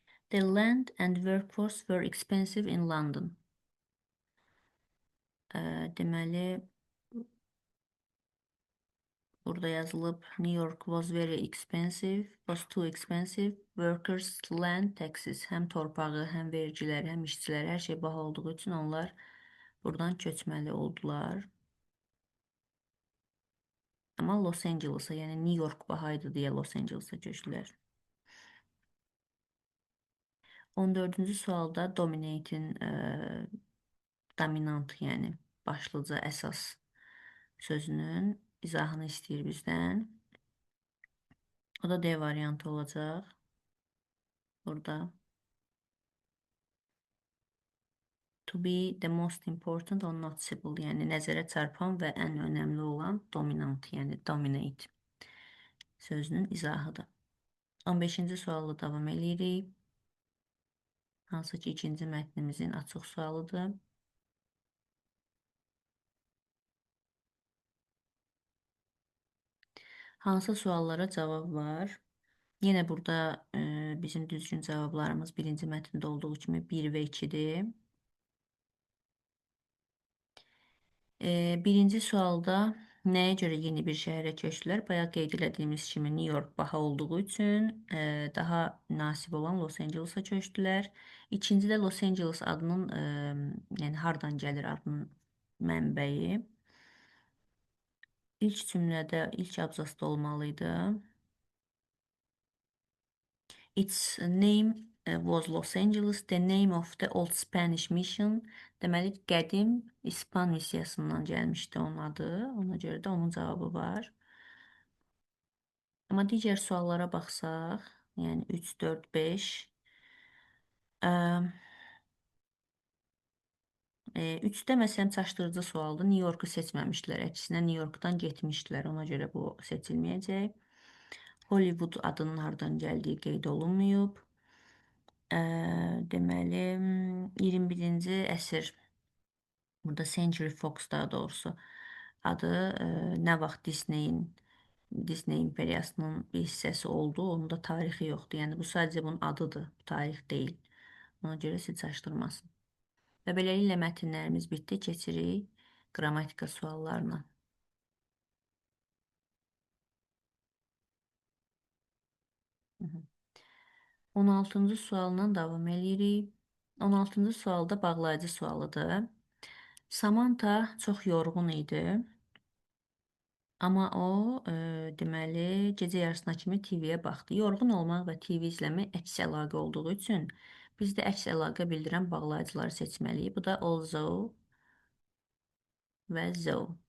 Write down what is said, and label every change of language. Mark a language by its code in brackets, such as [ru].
[en] The land and workforce were expensive in London. [az] Deməli, burada yazılıb [en] New York was very expensive, was too expensive. Workers, land, taxes. [az] Həm torpağı, həm vergiləri, həm işçiləri, hər şey baha olduğu üçün onlar buradan köçməli oldular. Amma Los Angeles'a, yəni New York bahaydı deyə Los Angeles'a köçdülər. 14-cü sualda dominate'in dominant, yəni başlıca, əsas sözünün izahını istəyir bizdən. O da D variantı olacaq. Burada [en] to be the most important or noticeable, [az] yəni nəzərə çarpan və ən önəmli olan dominant, yəni dominate sözünün izahıdır. 15-ci sualla davam edirik. Hansı ki, ikinci mətnimizin açıq sualıdır. Hansı suallara cavab var? Yenə burada bizim düzgün cavablarımız birinci mətndə olduğu kimi 1 və 2-dir. Birinci sualda nəyə görə yeni bir şəhərə köçdülər? Bayaq qeyd elədiyimiz kimi New York baha olduğu üçün daha münasib olan Los Angeles'a köçdülər. İkincidə Los Angeles adının, yəni hardan gəlir adının mənbəyi. İlk cümlədə, ilk abzasda olmalıydı. [en] Its name was Los Angeles, the name of the old Spanish mission. [az] Deməli, qədim İspan missiyasından gəlmişdi onun adı. Ona görə də onun cavabı var. Amma digər suallara baxsaq, yəni 3, 4, 5. 3-də məsələn çaşdırıcı sualdır. New Yorku seçməmişdilər. Əksinə New Yorkdan getmişdilər. Ona görə bu seçilməyəcək. Hollywood adının hardan gəldiyi qeyd olunmayıb. Deməli, 21-ci əsr, burada Century Fox daha doğrusu adı nə vaxt Disney imperiyasının bir hissəsi oldu, onun da tarixi yoxdur. Yəni bu sadəcə bunun adıdır, tarix deyil. Ona görə siz çaşdırmasın. Və beləliklə mətnlərimiz bitdi. Keçirik qrammatika suallarına. Hı -hı. 16-cı sualla davam edirik. 16-cı sualda bağlayıcı sualıdır. Samantha çox yorğun idi. Amma o, deməli, gecə yarısına kimi TV-yə baxdı. Yorğun olmaq və TV izləmək əks əlaqə olduğu üçün biz də əks əlaqə bildirən bağlayıcıları seçməliyik. Bu da although və though.